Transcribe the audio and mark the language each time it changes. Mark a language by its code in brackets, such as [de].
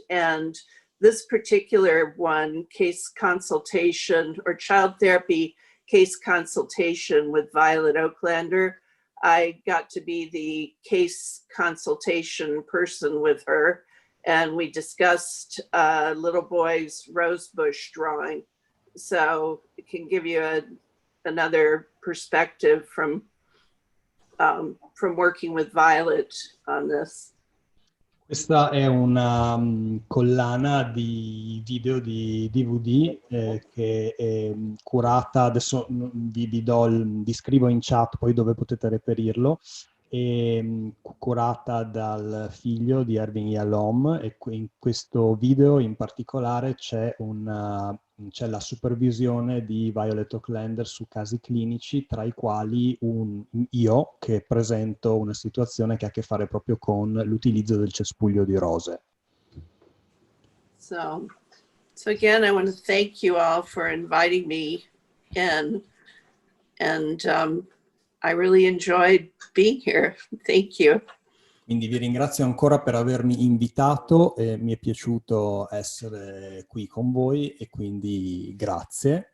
[en] And this particular one, case consultation or child therapy case consultation with Violet Oaklander, I got to be the case consultation person with her, and we discussed little boy's rosebush drawing. So it can give you another perspective from working with Violet on this. [it] Questa è una collana di video di DVD che è curata, adesso vi scrivo in chat poi dove potete reperirlo, è curata dal figlio di Irving Yalom, e in questo video in particolare c'è la supervisione di Violet Oaklander su casi clinici, tra i quali io che presento una situazione che ha a che fare proprio con l'utilizzo del cespuglio di rose. [en] So again, I want to thank you all for inviting me in, and I really enjoyed being here. Thank you. [it] Quindi vi ringrazio ancora per avermi invitato, mi è piaciuto essere qui con voi e quindi grazie.